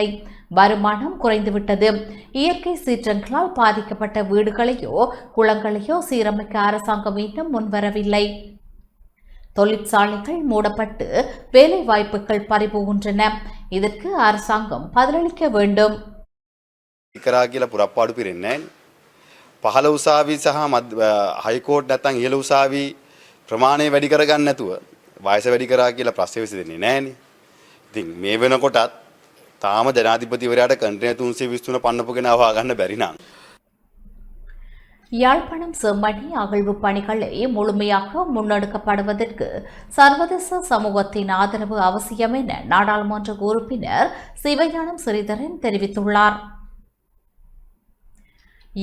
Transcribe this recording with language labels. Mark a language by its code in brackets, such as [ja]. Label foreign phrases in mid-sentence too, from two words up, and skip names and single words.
[ta] வருமானம் குறைந்துவிட்டது. இயற்கை சீற்றங்களால் பாதிக்கப்பட்ட வீடுகளையோ குளங்களையோ சீரமைக்க அரசாங்கம் இன்னும் முன்வரவில்லை. தொழிற்சாலைகள் மூடப்பட்டு வேலை வாய்ப்புகள் பறிபோகின்றன. இதற்கு அரசாங்கம் பதிலளிக்க வேண்டும். [si] කරා කියලා පුරප්පාඩු පිරෙන්නේ නැහැ. පහළ උසාවි සහ හයිකෝට් නැත්නම් ඉහළ උසාවි ප්‍රමාණය වැඩි කරගන්න නැතුව වයස වැඩි කරා කියලා ප්‍රශ්න විසඳෙන්නේ නැහැනේ. ඉතින් මේ වෙනකොටත් තාම ජනාධිපතිවරයාට කන්ටේනර් 323 පන්නපුගෙන ආවා ගන්න බැරි නම් [ta] யாழ்ப்பாணம் செம்மணி அகழ்வு பணிகளை முழுமையாக முன்னெடுக்கப்படுவதற்கு சர்வதேச சமூகத்தின் ஆதரவு அவசியம் என நாடாளுமன்ற உறுப்பினர் சிவஞானம் ஸ்ரீதரன் தெரிவித்துள்ளார்.